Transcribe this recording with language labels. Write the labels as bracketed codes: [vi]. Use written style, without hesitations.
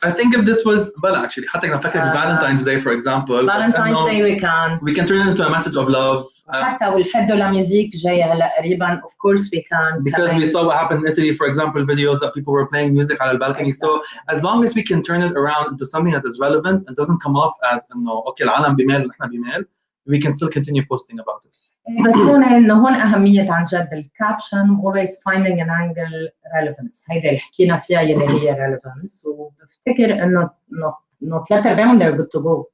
[en] I think if this was actually [ar] حتى كنا نفكر [en] Valentine's Day for example. Valentine's Day we can turn it into a message of love. [ar] حتى والفدو لميوزيك جاية هلا قريبا [en] of course we can. Because we saw what happened in Italy, for example, videos that people were playing music [ar] على البالكوني. [en] So as long as we can turn it around into something that is relevant and doesn't come off as [ar] انه اوكي العالم بيميل ونحن بيميل, [en] we can still continue posting about it. [ar] بس هون أهمية عن جد الكابشن [en] always finding an angle relevance. [ar] هيدا اللي حكينا فيها يلي هي relevance, وبفتكر إنه 3/4 [en] they're good to go.